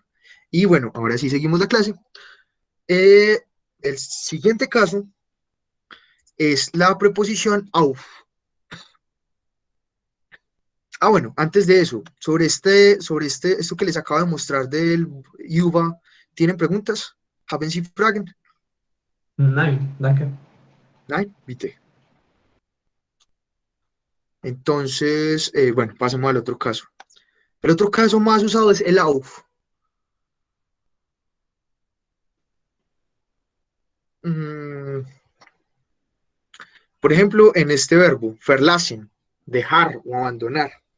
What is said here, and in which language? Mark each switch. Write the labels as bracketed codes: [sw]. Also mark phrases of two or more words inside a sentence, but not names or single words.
[es] Y bueno, ahora sí seguimos la clase. El siguiente caso es la preposición auf. Bueno, antes de eso, esto que les acabo de mostrar del über, ¿tienen preguntas? [de] ¿Haben Sie Fragen? Nein, danke. Nein, bitte. [es] Entonces, bueno, pasemos al otro caso. El otro caso más usado es el auf. Por ejemplo, en este verbo, verlassen, dejar o abandonar.